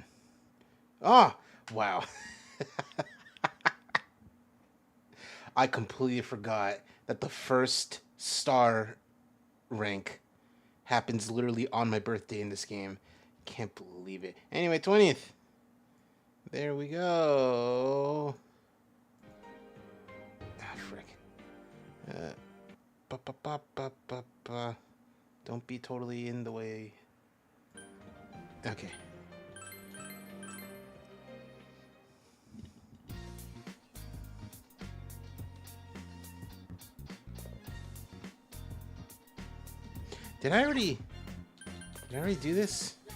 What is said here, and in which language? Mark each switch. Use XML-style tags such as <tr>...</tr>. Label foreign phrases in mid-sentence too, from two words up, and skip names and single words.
<en>Ah! Wow. I completely forgot that the first star rank happens literally on my birthday in this game. Can't believe it. Anyway, 20th. There we go. Ah, frick. Ba, ba, ba, ba, ba, ba. Don't be totally in the way. Okay. Did I already do this?</en>